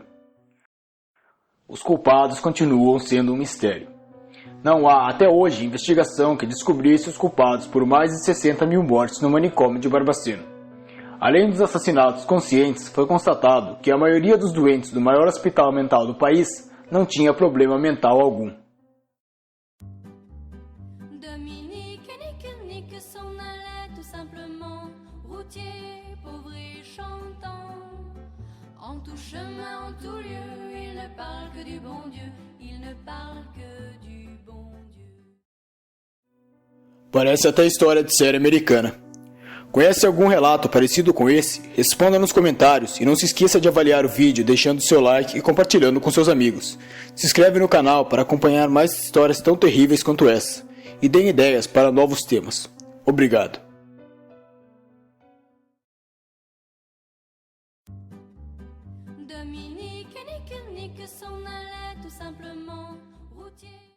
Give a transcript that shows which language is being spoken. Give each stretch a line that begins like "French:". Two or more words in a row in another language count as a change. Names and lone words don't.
Portuguese: Os culpados continuam sendo um mistério. Não há, até hoje, investigação que descobrisse os culpados por mais de 60 mil mortes no manicômio de Barbacena. Além dos assassinatos conscientes, foi constatado que a maioria dos doentes do maior hospital mental do país não tinha problema mental algum.
French: Dominique Nick s'en allait tout simplement, routier, pauvre et chantant. En tout chemin, en tout lieu, il ne parle que du bon Dieu, il ne parle que du bon Dieu.
Portuguese: Parece até história de série americana. Conhece algum relato parecido com esse? Responda nos comentários e não se esqueça de avaliar o vídeo deixando seu like e compartilhando com seus amigos. Se inscreve no canal para acompanhar mais histórias tão terríveis quanto essa e deem ideias para novos temas. Obrigado.
French: Dominique, nique, nique, s'en allait tout simplement routier.